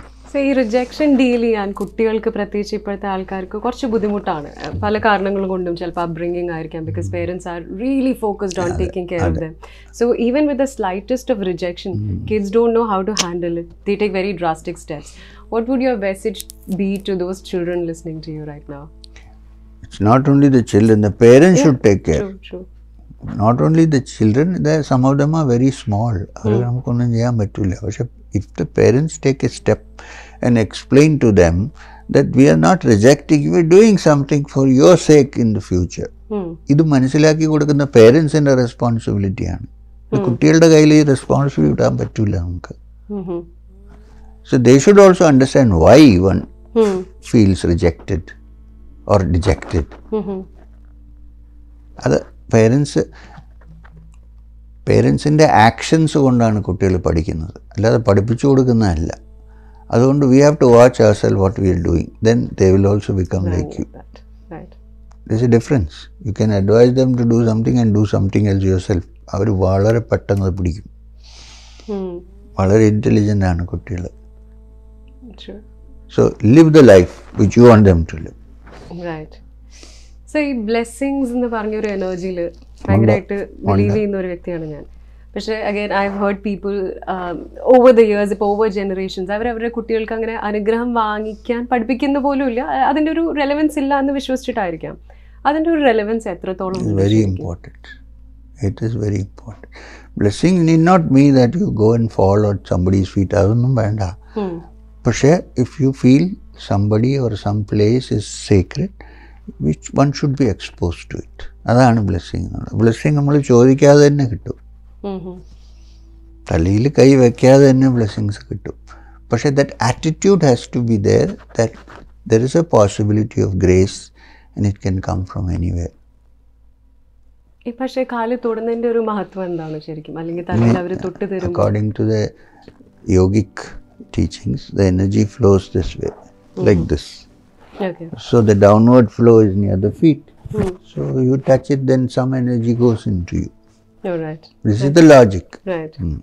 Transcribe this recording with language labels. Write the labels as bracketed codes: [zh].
[ml] So ഈ rejection deal ചെയ്യാൻ കുട്ടികൾക്ക്, പ്രത്യേകിച്ച് ഇപ്പോഴത്തെ ആൾക്കാർക്ക് കുറച്ച് ബുദ്ധിമുട്ടാണ്. പല കാരണങ്ങൾ കൊണ്ടും. ചിലപ്പോൾ അപ്ബ്രിങ്ങിങ് ആയിരിക്കാം, [en] Because parents are really focused on taking care of them. So even with the slightest of rejection, kids don't know how to handle it. They take very drastic steps. What would your message be to those children listening to you right now? It's not only the children, the parents should take care. True. Not only the children, some of them are very small. [ml] അവർ നമുക്കൊന്നും ചെയ്യാൻ പറ്റില്ല. [en] പക്ഷെ if the parents take a step and explain to them that we are not rejecting, we are doing something for your sake in the future. [ml] ഇത് മനസ്സിലാക്കി കൊടുക്കുന്ന പേരൻസിൻ്റെ റെസ്പോൺസിബിലിറ്റിയാണ്. കുട്ടികളുടെ കയ്യിൽ ഈ റെസ്പോൺസിബിലിറ്റി ഇടാൻ പറ്റില്ല നമുക്ക്. [en] So they should also understand why one feels rejected or dejected. [ml] അത് പേരൻസിൻ്റെ ആക്ഷൻസ് കൊണ്ടാണ് കുട്ടികൾ പഠിക്കുന്നത്, അല്ലാതെ പഠിപ്പിച്ചു കൊടുക്കുന്നതല്ല. [en] അതുകൊണ്ട് we have to watch ourselves what we are doing. Then they will also become like you. There's a difference. You can advise them to do something and do something else yourself. [ml] അവർ വളരെ പെട്ടെന്ന് പിടിക്കും. വളരെ intelligent ആണ് കുട്ടികൾ. [en] So live the life which you want them to live. Right. [ml] So ഈ blessings എന്ന് പറഞ്ഞൊരു എനർജിയിൽ ഭയങ്കരമായിട്ട് ബിലീവ് ചെയ്യുന്ന ഒരു വ്യക്തിയാണ് ഞാൻ. പക്ഷേ [en] again I have heard people over the years, [ml] ഇപ്പോൾ ഓവർ ജനറേഷൻസ്, അവരവരുടെ കുട്ടികൾക്ക് അങ്ങനെ അനുഗ്രഹം വാങ്ങിക്കാൻ പഠിപ്പിക്കുന്ന പോലും ഇല്ല. അതിൻ്റെ ഒരു റെലവൻസ് ഇല്ല എന്ന് വിശ്വസിച്ചിട്ടായിരിക്കാം. അതിൻ്റെ ഒരു റെലവൻസ് എത്രത്തോളം? [en] Very important. It is very important. Blessings need not mean that you go and fall at somebody's feet. [ml] അതൊന്നും വേണ്ട. [en] പക്ഷേ if you feel somebody or some place is sacred, which one should be exposed to it. [ml] അതാണ് blessing. Blessing നമ്മൾ ചോദിക്കാതെ തന്നെ കിട്ടും. തലയിൽ കൈ വയ്ക്കാതെ തന്നെ ബ്ലെസ്സിങ്സ് കിട്ടും. [en] പക്ഷേ that attitude has to be there, that there is a possibility of grace and it can come from anywhere. [ml] പക്ഷേ കാല് തൊടുന്നതിൻ്റെ ഒരു മഹത്വം എന്താണ് ശരിക്കും? അല്ലെങ്കിൽ തലയിൽ അവർ തൊട്ട് തരും? [en] According to the yogic teachings, the energy flows this way, like this. Okay. So the downward flow is near the feet. So you touch it, then some energy goes into you. Oh, right. This is the logic. Right.